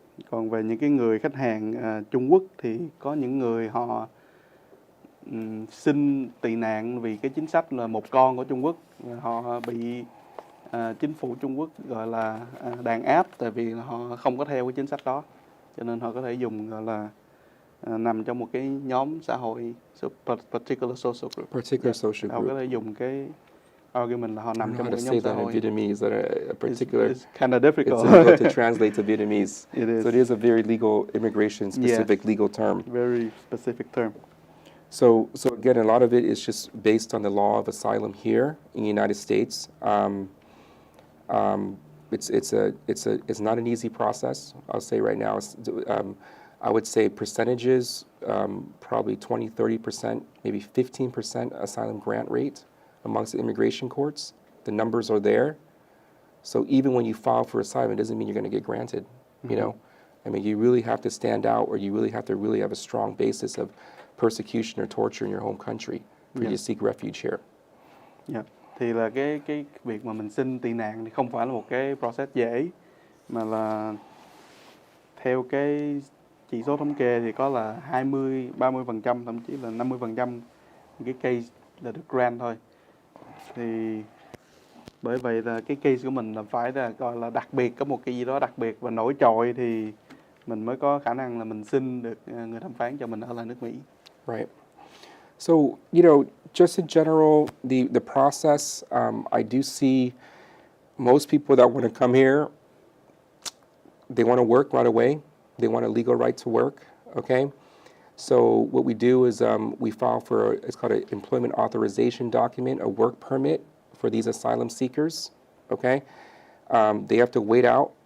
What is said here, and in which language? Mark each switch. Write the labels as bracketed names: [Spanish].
[Vietnamese] Còn về những cái người khách hàng Trung Quốc thì có những người họ xin tị nạn vì cái chính sách là một con của Trung Quốc, họ bị chính phủ Trung Quốc gọi là đàn áp, tại vì họ không có theo cái chính sách đó, cho nên họ có thể dùng gọi là nằm trong một cái nhóm xã hội, particular social group. Họ có thể dùng cái argument là họ nằm trong một cái nhóm xã hội. [English] Vietnamese, a particular. It's kind of difficult. It's difficult to translate to Vietnamese. It is. So it is a very legal, immigration specific legal term. Very specific term. So again, a lot of it is just based on the law of asylum here in the United States. It's not an easy process. I'll say right now, I would say percentages, probably 20, 30%, maybe 15% asylum grant rate amongst the immigration courts. The numbers are there. So even when you file for asylum, it doesn't mean you're going to get granted, I mean, you really have to stand out, or you really have to have a strong basis of persecution or torture in your home country for you to seek refuge here. Yeah. [Vietnamese] Thì là cái việc mà mình xin tị nạn thì không phải là một cái process dễ, mà là theo cái chỉ số thống kê thì có là 20-30%, thậm chí là 50% cái case là được grant thôi. Thì bởi vậy là cái case của mình là phải là gọi là đặc biệt, có một cái gì đó đặc biệt và nổi trội thì mình mới có khả năng là mình xin được người thẩm phán cho mình ở lại nước Mỹ. [English] Right. So, just in general, the process, I do see most people that want to come here, they want to work right away. They want a legal right to work, okay? So what we do is we file for, it's called an employment authorization document, a work permit for these asylum seekers, okay? They have to wait out